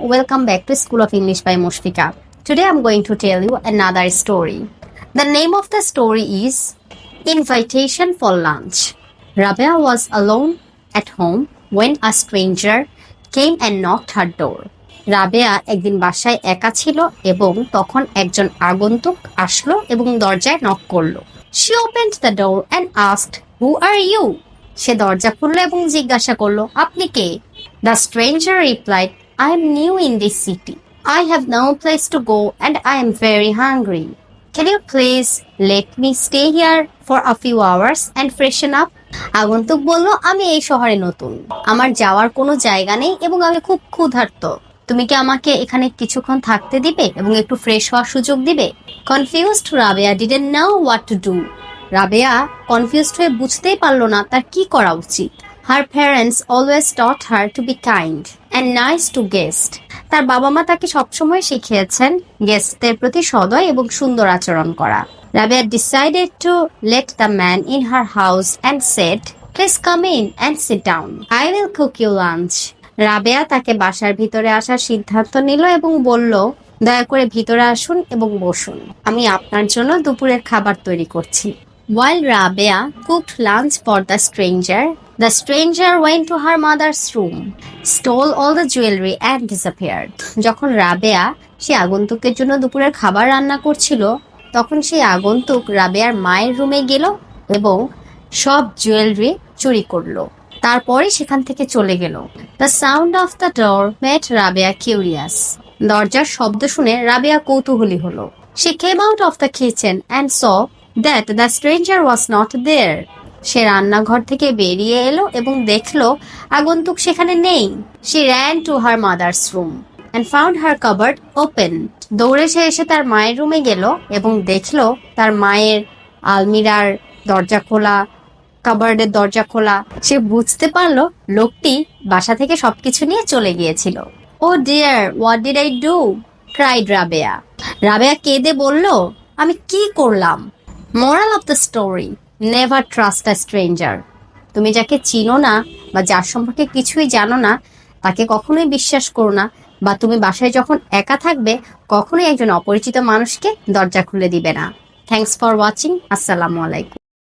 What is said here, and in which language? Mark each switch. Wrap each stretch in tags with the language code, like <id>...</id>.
<en>Welcome back to School of English by Mushfika. Today I'm going to tell you another story. The name of the story is Invitation for Lunch. Rabia was alone at home when a stranger came and knocked her door.</en> <bn>Rabeya একদিন বাসায় একা ছিল এবং তখন একজন আগন্তুক আসলো এবং দরজায় নক করলো।</bn> <en>She opened the door and asked, "Who are you?"</en> <bn>সে দরজা খুললো এবং জিজ্ঞাসা করলো, আপনি কে?</bn> <en>The stranger replied, I am new in this city. I have no place to go and I am very hungry. Can you please let me stay here for a few hours and freshen up?</en> <bn>আগন্তুক বলল, আমি এই শহরে নতুন, আমার যাওয়ার কোনো জায়গা নেই এবং আমি খুব ক্ষুধার্ত। তুমি কি আমাকে এখানে কিছুক্ষণ থাকতে দিবে এবং একটু ফ্রেশ হওয়ার সুযোগ দিবে?</bn> <en>Confused, Rabia didn't know what to do.</en> <bn>Rabeya confused হয়ে বুঝতেই পারলো না তার কি করা উচিত।</bn> <en>Her parents always taught her to be kind and nice to guests.</en> <bn>তার বাবা মা তাকে সবসময় শিখিয়েছেন গেস্টদের প্রতি সদয় এবং সুন্দর আচরণ করা।</bn> <en>Rabia decided to let the man in her house and said, "Please come in and sit down. I will cook you lunch."</en> <bn>Rabeya তাকে বাসার ভিতরে আসার সিদ্ধান্ত নিল এবং বলল, দয়া করে ভিতরে আসুন এবং বসুন, আমি আপনার জন্য দুপুরের খাবার তৈরি করছি।</bn> <en>While Rabia cooked lunch for the stranger went to her mother's room, stole all the jewelry and disappeared.</en> <bn>যখন রাবেয়া সে আগন্তুকের জন্য দুপুরের খাবার রান্না করছিল, তখন সেই আগন্তুক রাবেয়ার মায়ের রুমে গেল এবং সব জুয়েলারি চুরি করলো। তারপরে সেখান থেকে চলে গেল।</bn> <en>The sound of the door made Rabia curious.</en> <bn>দরজার শব্দ শুনে রাবেয়া কৌতূহলী হলো।</bn> <en>She came out of the kitchen and saw that the stranger was not there.</en> <bn>সে রান্নাঘর থেকে বেরিয়ে এলো এবং দেখলো আগন্তুক সেখানে নেই।</bn> <en>She ran to her mother's room and found her cupboard open.</en> <bn>দৌড়ে সে এসে তার মায়ের রুমে গেল এবং দেখলো তার মায়ের আলমিরার দরজা খোলা, কাবার্ডের দরজা খোলা। সে বুঝতে পারলো লোকটি বাসা থেকে সবকিছু নিয়ে চলে গিয়েছিল।</bn> <en>Oh dear, what did I do? cried Rabia.</en> <bn>Rabeya কেঁদে বলল, আমি কি করলাম?</bn> <en>Moral of the story: never trust a stranger.</en> <bn>তুমি যাকে চিনো না বা যার সম্পর্কে কিছুই জানো না তাকে কখনোই বিশ্বাস করো না, বা তুমি বাসায় যখন একা থাকবে কখনোই একজন অপরিচিত মানুষকে দরজা খুলে দিবে না।</bn> <en>Thanks for watching.</en> <bn>আসসালামু আলাইকুম।</bn>